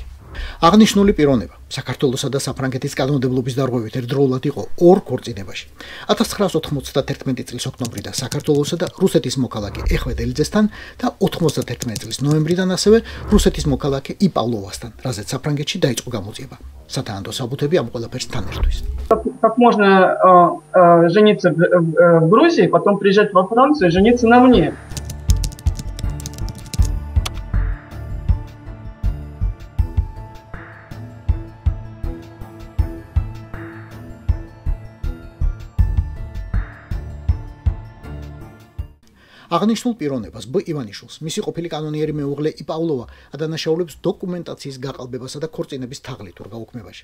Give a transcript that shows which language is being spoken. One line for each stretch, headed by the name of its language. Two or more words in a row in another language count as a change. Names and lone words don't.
Georgian: აღნიშნული პიროვნება საქართველოსა და საფრანგეთის კანონმდებლობის დარღვევით ერთდროულად იყო ორ ქორწინებაში. 1991 წლის ოქტომბრიდან საქართველოსა და რუსეთის მოქალაქე ეხვედ ელიძესთან და 91 წლის ნოემბრიდან ასევე რუსეთის მოქალაქე იპავლოვასთან, რაზეც საფრანგეთში დაიწყო გამოძიება. სათანადო საბუთები ამ ყველაფერს თან ერთვის.
Russian: Как можно жениться в Грузии, потом приезжать во Францию и жениться на мне?
Georgian: აღნიშნულ პიროვნებას ბ ივანიშვილს მისი ყოფილი კანონიერი მეუღლე იპავლოვა ადანაშაულებს დოკუმენტაციის გაყალბებასა და ქორწინების თაღლით ორ გაუქმებაში.